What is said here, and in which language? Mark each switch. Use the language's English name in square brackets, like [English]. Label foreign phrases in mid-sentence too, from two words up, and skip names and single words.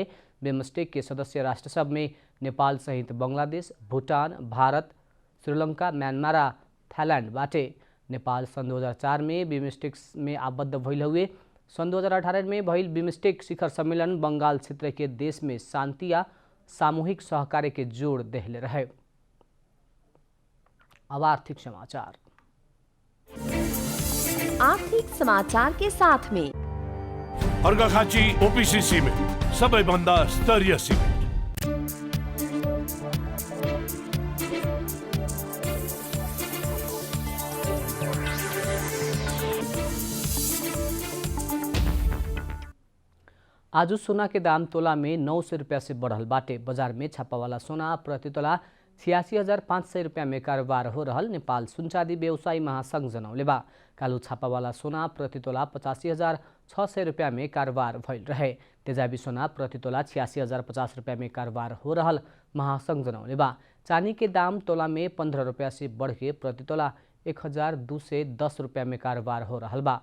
[Bhojpuri] बिमस्टेक के सदस्य राष्ट्र सब में नेपाल सहित बांग्लादेश, भूटान, भारत, श्रीलंका, म्यांमार आ थाईलैंड बाटे। नेपाल सन 2004 में बिमस्टेक में आबद्ध भइल हुए। सन 2018 में भइल बिमस्टेक शिखर सम्मेलन बंगाल क्षेत्र के देश में शांति या सामूहिक सहकार्य के जोड़ देहले रहे। अब आर्थिक समाचार। आर्थिक समाचार के साथ में [Nepali] अर्घाखाँची ओपीसी सिमेन्ट सबैभन्दा स्तरीय सिमेन्ट। [Bhojpuri] आज सोना के दाम तोला में 900 रुपया से बढ़ल बाटे। बाजार में छापा वाला सोना प्रति तोला 86,500 रुपया में कारोबार हो रहल नेपाल सुनचादी व्यवसायी महासंघ जनौले बा। कालू छापा वाला सोना प्रति तोला 85,600 रुपया में कारोबार भइल रहे। तेजाबी सोना प्रति तोला 86,050 रुपया में कारोबार हो रहल महासंघ जनौले बा। चांदी के दाम तोला में 15 रुपया से बढ़ के प्रति तोला 1,210 रुपया में कारोबार हो रहल बा।